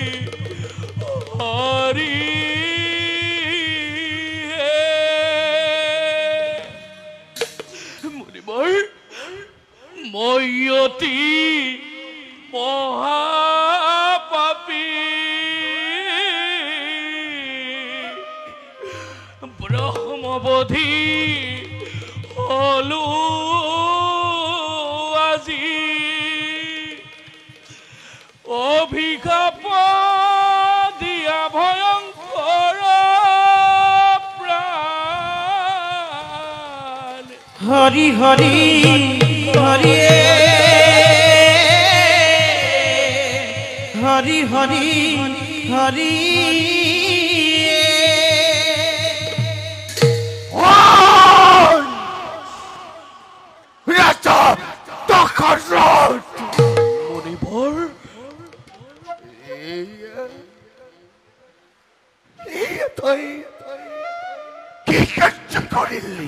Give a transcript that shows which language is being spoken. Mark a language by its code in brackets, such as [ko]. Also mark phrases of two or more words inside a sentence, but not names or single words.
[as] হৰি মুনিবৰ মই অতি মহাপাপী ব্ৰহ্মবধি হলো আজি অভিশাপ দিয়া ভয়ংকৰ প্ৰাণ হরি হরি হরি হরি হরি হরি রাজা দখরত মুনিবৰ তুই কি কাজ করিলি